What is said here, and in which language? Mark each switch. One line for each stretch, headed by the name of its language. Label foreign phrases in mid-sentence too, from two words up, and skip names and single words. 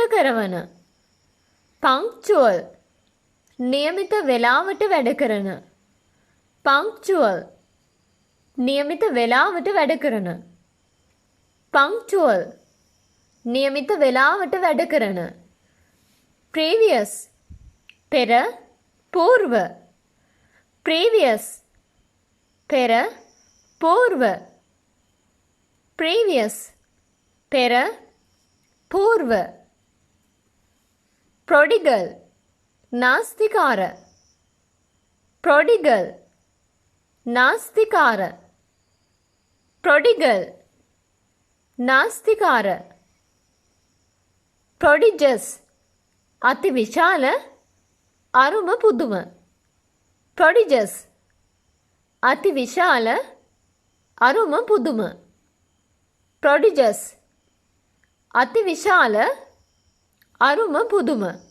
Sinhala: කරවන punctual නියමිත වේලාවට වැඩ කරන punctual නියමිත වේලාවට වැඩ කරන punctual නියමිත වේලාවට වැඩ කරන previous පෙර పూర్ව previous පෙර పూర్ව previous පෙර పూర్ව prodigal නාස්තිකාර prodigal නාස්තිකාර prodigal නාස්තිකාර prodigious අති විශාල අරුම පුදුම prodigious අති විශාල අරුම පුදුම prodigious අති විශාල අරුම පුදුම